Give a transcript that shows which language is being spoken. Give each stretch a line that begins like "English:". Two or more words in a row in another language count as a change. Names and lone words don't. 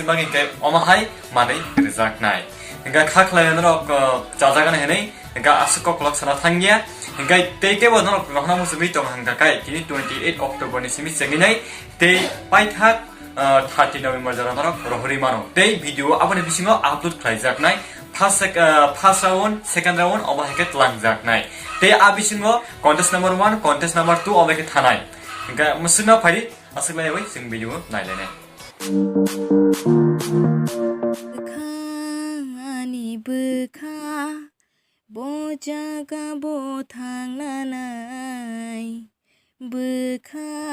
Kok Borok: bagi hingai omahai manai rijaknai hinga kha khlai norok jajagan henai hinga Aswk kolok sana thangya hinga te bo norok rohna musumi tong hangka kai kini 28 October ni simi senginai te paithak 30 November jara norok rohori mano te video aboni bisingo upload khlai jaknai
English: first round second round
Kok Borok: oba heke tlang jaknai te abisingo
English: contest number 1 contest number 2
Kok Borok: oba heke thanai hinga musuna phari aslai wai sing video nailai bukha bojaga bo thangnanai bukha